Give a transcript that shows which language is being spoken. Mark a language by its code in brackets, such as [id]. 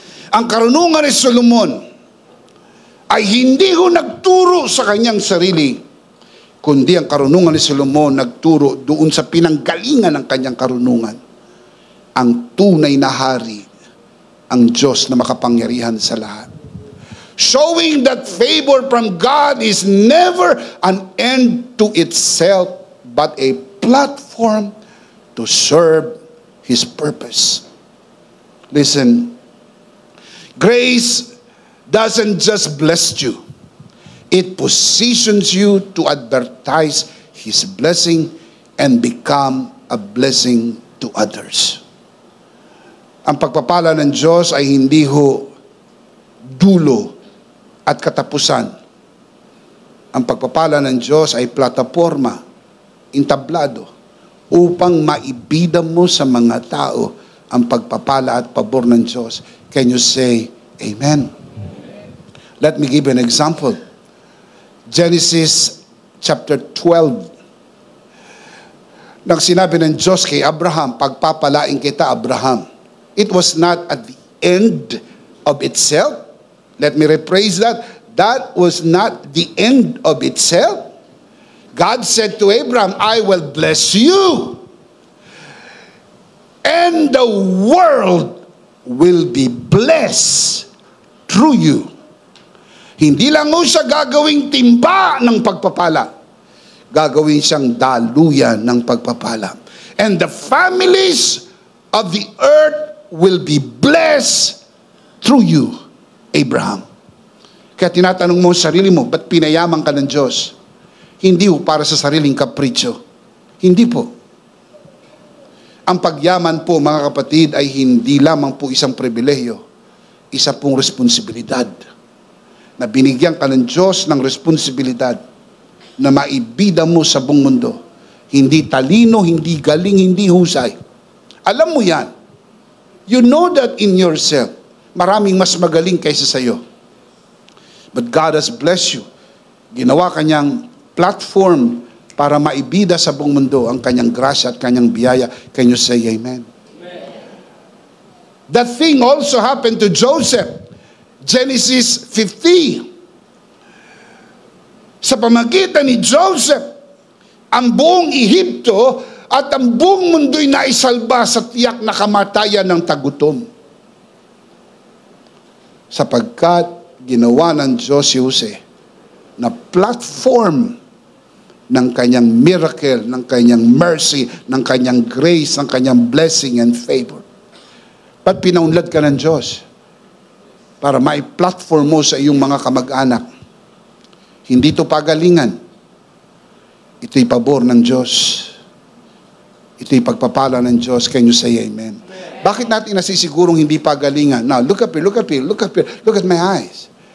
[tl] Ang karunungan ni Solomon ay hindi ho nagturo sa kanyang sarili, kundi ang karunungan ni Solomon nagturo doon sa pinanggalingan ng kanyang karunungan. Ang tunay na hari, ang Diyos na makapangyarihan sa lahat. [en] Showing that favor from God is never an end to itself, but a platform to serve His purpose. Listen, grace doesn't just bless you. It positions you to advertise His blessing and become a blessing to others. [tl] Ang pagpapala ng Diyos ay hindi ho dulo at katapusan. Ang pagpapala ng Diyos ay plataforma, entablado, upang maibida mo sa mga tao ang pagpapala at pabor ng Diyos. [en] Can you say, Amen? Let me give you an example. Genesis chapter 12. [tl] Nang sinabi ng Diyos kay Abraham, pagpapalain kita, Abraham. [en] It was not at the end of itself. Let me rephrase that. That was not the end of itself. God said to Abraham, I will bless you. And the world will be blessed through you. [tl] Hindi lang mo siya gagawing timba ng pagpapala. Gagawin siyang daluyan ng pagpapala. [en] And the families of the earth will be blessed through you, Abraham. [tl] Kaya tinatanong mo sa sarili mo, ba't pinayaman ka ng Diyos? Hindi po para sa sariling kapritsyo. Hindi po. Ang pagyaman po, mga kapatid, ay hindi lamang po isang pribilehiyo. Isa pong responsibilidad. Na binigyan ka ng Diyos ng responsibilidad na maibida mo sa buong mundo. Hindi talino, hindi galing, hindi husay. Alam mo yan. [en] You know that in yourself. [tl] Maraming mas magaling kaysa sa iyo. [en] But God has blessed you. [tl] Ginawa kanyang platform para maibida sa buong mundo ang kanyang grasya at kanyang biyaya. [en] Can you say amen? Amen. That thing also happened to Joseph. Genesis 50. [tl] Sa pamagitan ni Joseph, ang buong Ehipto at ang buong mundo'y naisalba sa tiyak na kamatayan ng tagutom. Sapagkat ginawa ng Diyos si Jose na platform ng kanyang miracle, ng kanyang mercy, ng kanyang grace, ng kanyang [en] blessing and favor. [tl] Ba't pinaunlad ka ng Diyos? Para mai-platform mo sa iyong mga kamag-anak. Hindi ito pagalingan. Ito'y pabor ng Diyos. Ito'y Ito'y pagpapala ng Diyos. [en] Can you say amen? [tl] Bakit natin nasisigurong hindi pagalingan? [en] Now, look up here, look up here, look up here, look at my eyes.